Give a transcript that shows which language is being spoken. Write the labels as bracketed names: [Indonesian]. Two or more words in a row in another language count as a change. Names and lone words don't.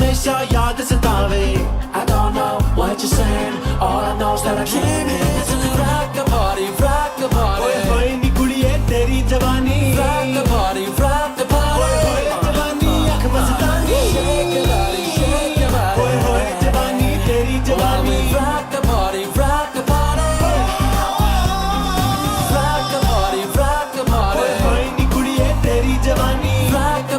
[Punjabi] ਹਮੇਸ਼ਾ ਯਾਦ ਸਤਾਵੇ [English] I don't know what you're saying all I know is that I came here to rock the party [Punjabi] ਓਏ ਹੋਏ ਨੀ ਕੁੜੀਏ ਤੇਰੀ ਜਵਾਨੀ [English] rock the party [Punjabi] ਓਏ ਹੋਏ ਜਵਾਨੀ ਅੱਖ ਮਸਤਾਨੀ [English] shake your body [Punjabi] ਓਏ ਹੋਏ ਜਵਾਨੀ ਤੇਰੀ ਜਵਾਨੀ [English] rock the party [Punjabi] ਓਏ ਹੋਏ ਨੀ ਕੁੜੀਏ ਤੇਰੀ ਜਵਾਨੀ [English] rock the